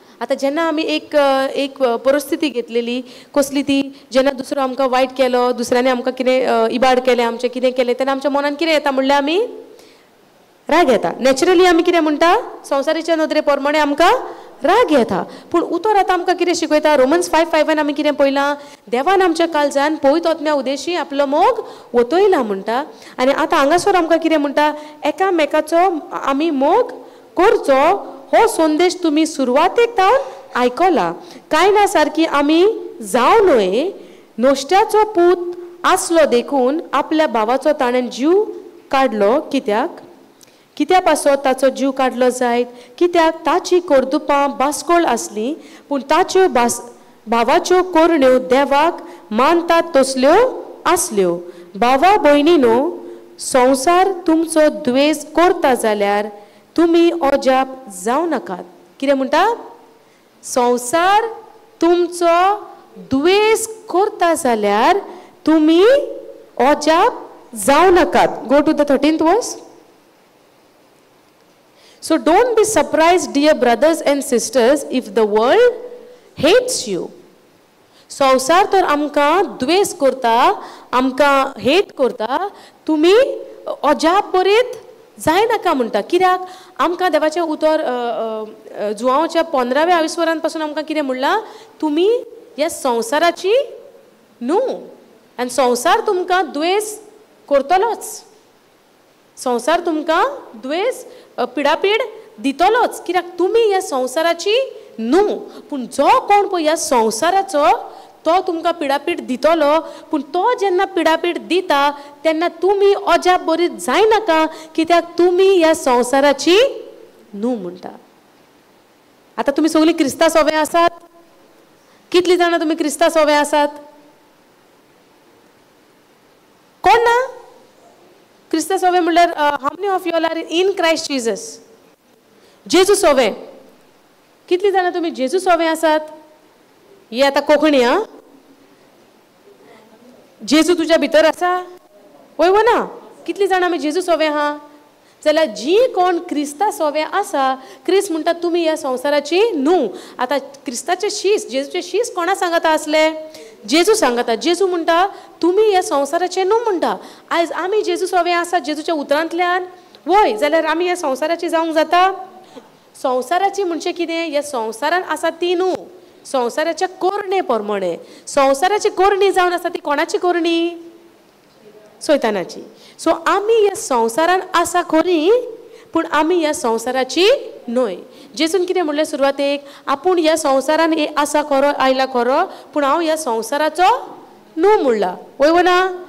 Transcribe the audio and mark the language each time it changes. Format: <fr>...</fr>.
<kok>आतां जेन्ना आमी एक परिस्थिती घेतलेली, कसली ती, जेन्ना दुसरो आमकां वायट केलो, दुसऱ्याने आमकां कितें इबाड केलें, आमचें कितें केलें, तेन्ना आमच्या मनान कितें येता म्हणल्यार आमी राग येता. नॅचरली आमी कितें म्हणटा? संवसारीच्या नदरे प्रमाणे आमकां राग येता. पूण उतर आतां आमकां कितें शिकयता? रोमन्स 5:5 आमी कितें पळयलां? देवान आमच्या काळजान पळयत वतम्या उदेशी आपलो मोग वतयला म्हणटा. आनी आतां हांगासर आमकां कितें म्हणटा? एकामेकाचो आमी मोग करचो हो संदेश तुम्ही सुरवातेक तावन आयकला. काय ना सारकी आमी जावं न्हय. नोश्ट्याचो पूत आसलो देखून आपल्या भावाचो ताणें जीव काडलो. कित्याक पासत ताचो जीव काडलो जायत? कित्याक ताची कर्तुपां बासकोळ आसली, पूण ताच्यो भावाच्यो कोरण्यो देवाक मानतात तसल्यो आसल्यो. भावा भयणीनो, संवसार तुमचो द्वेष करता जाल्यार तुम्ही अजाप जावं नाकात. कितें म्हणटा? संवसार तुमचो द्वेष करता जाल्यार तुम्ही अजाप जावं नाकात.</kok> <en>Go to the 13th verse. So don't be surprised, dear brothers and sisters, if the world hates you.</en> <kok>संवसार तर आमकां द्वेष करता, आमकां हेट करता, तुम्ही अजाप बरीत जाय नाका म्हणटा. कित्याक? आमकां देवाचें उतर जुआंवच्या 15व्या आविस्वरान पासून आमकां कितें म्हणलां? तुमी ह्या संवसाराची न्हू. आनी संवसार तुमकां द्वेष करतलोच. संवसार तुमकां द्वेष पिडापीड दितलोच. कित्याक? तुमी ह्या संवसाराची न्हू. पूण जो कोण पळय ह्या संवसाराचो तो तुमकां पिडापीड दितलो. पूण तो जेन्ना पिडापीड दिता तेन्ना तुमी अजाप बरीत जाय नाका, कित्याक तुमी ह्या संवसाराची न्हू म्हणटा. आतां तुमी सगळीं क्रिस्तांव सोवे आसात? कितलीं जाणां तुमी क्रिस्तांव सोवे आसात? कोण ना? क्रिस्तांव सोवे म्हणल्यार</kok> <en>How many of you all are in Christ Jesus?</en> <kok>जेजू सोवे. कितलीं जाणां तुमी जेजू सोवे आसात? ही आतां कोंकणी. आं, जेजू तुज्या भितर आसा? वय वो ना? कितलीं जाणां आमी जेजू सोवे आहा? जाल्यार जी कोण क्रिस्ता सोवे आसा, क्रिस्त म्हणटा तुमी ह्या संवसाराची न्हू. आतां क्रिस्ताचे शीस, जेजूचे शीस कोणा सांगता आसले? जेजू सांगता. जेजू म्हणटा तुमी ह्या संवसाराचे न्हू म्हणटा. आयज आमी जेजू सोवे आसा जेजूच्या उतरांतल्यान, वय, जाल्यार आमी ह्या संवसाराची जावंक जाता? संवसाराची म्हणजे कितें? ह्या संवसारान आसा ती न्हू. संवसाराच्या कोरणे प्रमाणे. संवसाराची कोरणी जावन आसा ती कोणाची कोरणी? सैतानाची. सो आमी ह्या संवसारान आसा खरी, पूण आमी ह्या संवसाराची न्हय. जेजून कितें म्हणलें सुरवातेक? आपूण ह्या संवसारान आसा खरो, आयला खरो, पूण हांव ह्या संवसाराचो न्हू म्हणला. वय ना?</kok>